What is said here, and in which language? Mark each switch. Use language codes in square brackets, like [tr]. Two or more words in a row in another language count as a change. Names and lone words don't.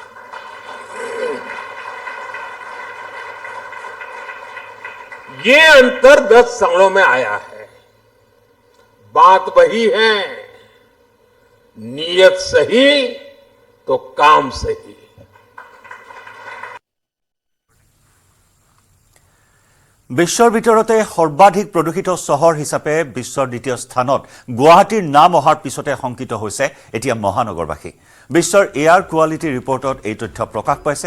[hi] ये अंतर 10 सालों में आया है। बात वही है, नीयत सही तो काम सही। [as] বিশ্বৰ ভিতৰতে সৰ্বাধিক প্ৰদূষিত চহৰ হিচাপে বিশ্বৰ দ্বিতীয় স্থানত গুৱাহাটীৰ নাম অহাৰ পিছতে শংকিত হৈছে এতিয়া মহানগৰবাসী। বিশ্বৰ [en] air quality report [as] এই তথ্য প্ৰকাশ পাইছে।